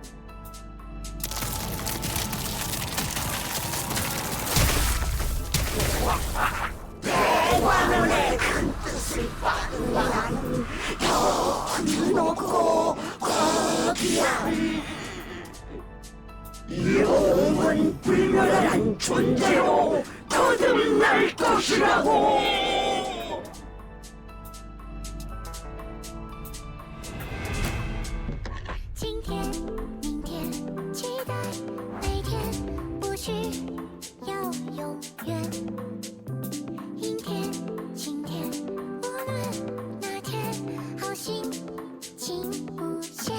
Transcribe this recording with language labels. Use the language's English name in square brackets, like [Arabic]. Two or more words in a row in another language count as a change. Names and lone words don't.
[Korean] 대관원의 큰 뜻을 받으면 더 놓고 거기야. 영원 불멸한 존재로 거듭날 것이라고. [Chinese] 今天、明天，期待每天，不需要永远。阴天、晴天，无论哪天，好心情无限。